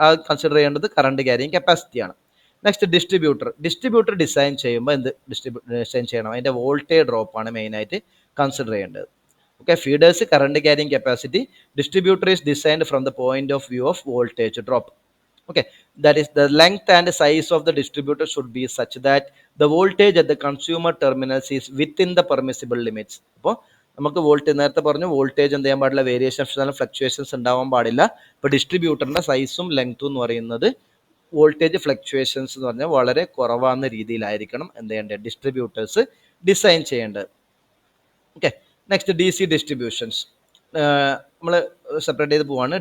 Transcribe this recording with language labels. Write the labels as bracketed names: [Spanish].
[Malayalam] അത് കൺസിഡർ ചെയ്യേണ്ടത് current carrying കപ്പാസിറ്റിയാണ്. Next distributor design ചെയ്യുമ്പോൾ എന്ത് ഡിസൈൻ ചെയ്യണം, അതിൻ്റെ വോൾട്ടേജ് ഡ്രോപ്പാണ് മെയിനായിട്ട് കൺസിഡർ ചെയ്യേണ്ടത്. [English] Okay, feeders current carrying capacity, distributor is designed from the point of view of voltage drop. Okay, that is the length and size of the distributor should be such that the voltage at the consumer terminals is within the permissible limits. [Malayalam] അപ്പോൾ നമുക്ക് നേരത്തെ പറഞ്ഞു voltage എന്ത് ചെയ്യാൻ പാടില്ല, variations fluctuations ഉണ്ടാവാൻ പാടില്ല. ഇപ്പോൾ ഡിസ്ട്രിബ്യൂട്ടറിൻ്റെ സൈസും ലെങ്ത്തും എന്ന് പറയുന്നത് വോൾട്ടേജ് ഫ്ലക്ച്വേഷൻസ് എന്ന് പറഞ്ഞാൽ വളരെ കുറവാകുന്ന രീതിയിലായിരിക്കണം എന്ത് ചെയ്യേണ്ടത്, ഡിസ്ട്രിബ്യൂട്ടേഴ്സ് ഡിസൈൻ ചെയ്യേണ്ടത്. ഓക്കെ, നെക്സ്റ്റ് DC ഡിസ്ട്രിബ്യൂഷൻസ് നമ്മൾ സെപ്പറേറ്റ് ചെയ്ത് പോവാണ്.